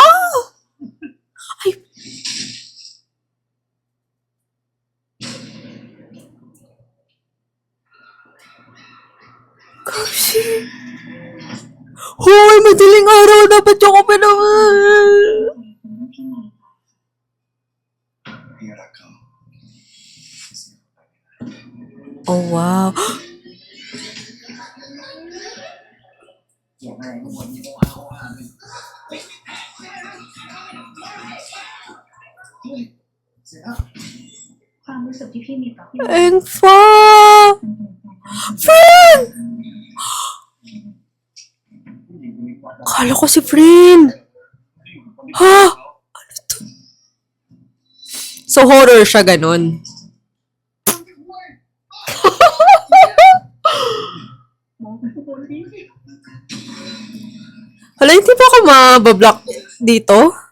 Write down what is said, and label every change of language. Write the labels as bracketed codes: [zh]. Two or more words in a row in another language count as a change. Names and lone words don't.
[tl] Ay! Kasi... Hoy! Madaling araw! Dapat yung ko pinaman! [en] Oh, wow. [th] ความรู้สึกที่พี่มีต่อพี่ [tl] Engfa! Frin! Akala ko si Frin! Ha? Ano to? So, horror siya ganun. Hala, hindi ba ako mabablock dito?